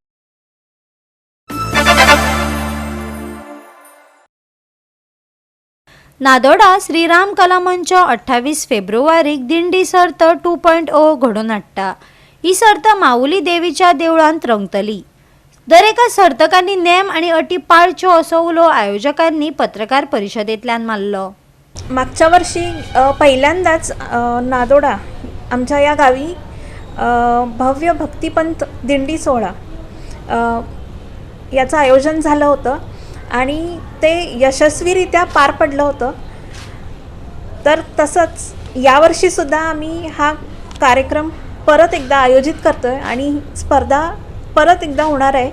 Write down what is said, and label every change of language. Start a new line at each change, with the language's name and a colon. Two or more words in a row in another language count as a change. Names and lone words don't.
Konkani: नादोडा श्रीराम कला मंच 28 फेब्रुवारीक दिंडी सर्त 2.0 घडोवन हाडटा. ही सर्त माऊली देवीच्या देवळांत रंगतली. दर एका सर्तकांनी नेम आणि अटी पाळच्यो असो उलो आयोजकांनी पत्रकार परिशदेंतल्यान मारलो.
Marathi: मागच्या वर्षी पहिल्यांदाच नादोडा आमच्या या गावी भव्य भक्तिपंथ दिंडी सोहळा याचं आयोजन झालं होतं आणि ते यशस्वीरित्या पार पडलं होतं. तर तसंच यावर्षीसुद्धा आम्ही हा कार्यक्रम परत एकदा आयोजित करतो आहे आणि स्पर्धा परत एकदा होणार आहे.